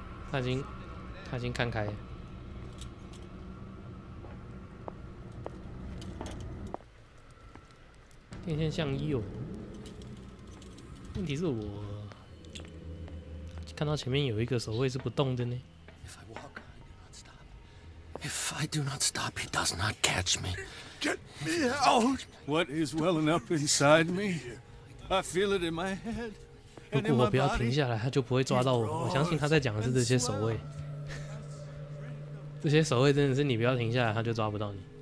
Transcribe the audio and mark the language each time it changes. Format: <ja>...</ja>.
<zh>他已经看开了。电线相依哦。问题是我看到前面有一个守卫是不动的呢。</zh> <en>If I do not stop, he does not catch me. Get me out! What is welling up inside me? I feel it in my head.</en> <zh>如果我不要停下来，他就不会抓到我。我相信他在讲的是这些守卫。这些守卫真的是你不要停下来，他就抓不到你。</zh>